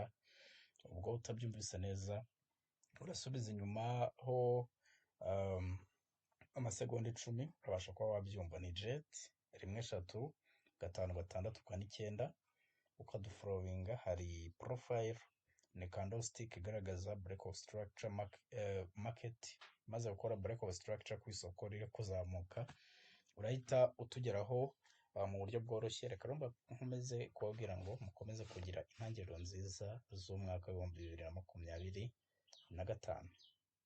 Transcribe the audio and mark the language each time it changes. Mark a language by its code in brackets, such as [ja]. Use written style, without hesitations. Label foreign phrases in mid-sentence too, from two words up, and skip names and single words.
[rw] ubwo utabyumvise neza urasubiza inyuma ho amasegonda 10, urabasha kuba wabyumva. Ni jet135649, ukadufollowinga. Hari profile, ni candlestick igaragaza [en] break of structure market [rw] maze gukora [en] break of structure [rw] ku isoko riri kuzamuka. Urahita utugeraho mu buryo bworoshye. Reka rero nkomeze kubabwira ngo mukomeze kugira intangiriro nziza z'umwaka w'2025.